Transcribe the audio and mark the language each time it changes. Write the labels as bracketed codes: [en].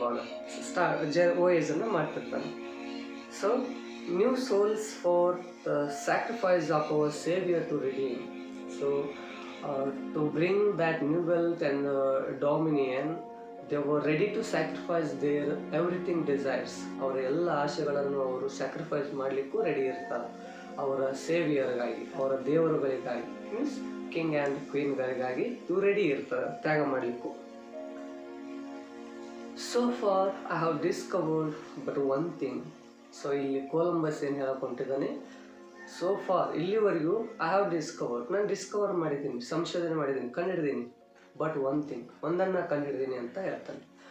[kn] ಇವಾಗ ವೋಯೇಜನ್ನು ಮಾಡ್ತಿರ್ತಾನೆ. [en] So new souls for the sacrifice of our saviour to redeem. So to bring that new wealth and dominion, they were ready to sacrifice their everything desires. [kn] ಅವರ ಎಲ್ಲ ಆಶೆಗಳನ್ನು ಅವರು sacrifice ಮಾಡಲಿಕ್ಕೂ ready ಇರ್ತಾರೆ ಅವರ ಸೇವಿಯರ್ಗಾಗಿ, ಅವರ ದೇವರುಗಳಿಗಾಗಿ. Means king and ಕ್ವೀನ್ಗಳಿಗಾಗಿ ಇವು ready ಇರ್ತಾರೆ ತ್ಯಾಗ ಮಾಡಲಿಕ್ಕೂ. [en] So far I have discovered but one thing. [kn] So ಇಲ್ಲಿ ಕೊಲಂಬಸ್ ಏನು ಹೇಳಕೊಂಡಿದ್ದಾನೆ, ಸೊ ಫಾರ್ ಇಲ್ಲಿವರೆಗೂ [en] I have discovered, [kn] ನಾನು ಡಿಸ್ಕವರ್ ಮಾಡಿದ್ದೀನಿ, ಸಂಶೋಧನೆ ಮಾಡಿದ್ದೀನಿ, ಕಂಡುಹಿಡಿದೀನಿ, [en] but one thing, [kn] ಒಂದನ್ನು ಕಂಡುಹಿಡಿದೀನಿ ಅಂತ ಹೇಳ್ತಾನೆ.